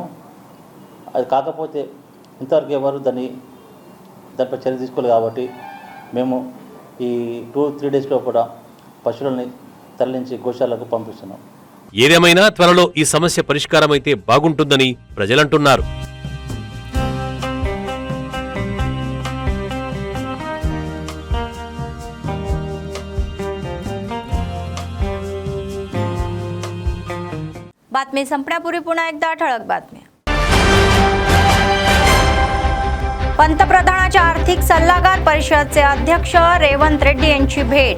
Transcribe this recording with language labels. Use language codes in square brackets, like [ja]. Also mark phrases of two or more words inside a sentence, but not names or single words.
[te] అది కాకపోతే ఇంతవరకు ఎవరు దానిపై చర్య తీసుకోలేదు కాబట్టి మేము ఈ 2-3 days లోపల పశువులని తరలించి గోశాలకు పంపిస్తున్నాం. ఏదేమైనా త్వరలో ఈ సమస్య పరిష్కారమైతే బాగుంటుందని ప్రజలంటున్నారు. [mr] बातमी संपण्यापूर्वी पुन्हा एकदा ठळक बातम्या. पंतप्रधानांच्या आर्थिक सल्लागार परिषदेचे अध्यक्ष रेवंत रेड्डी यांची भेट.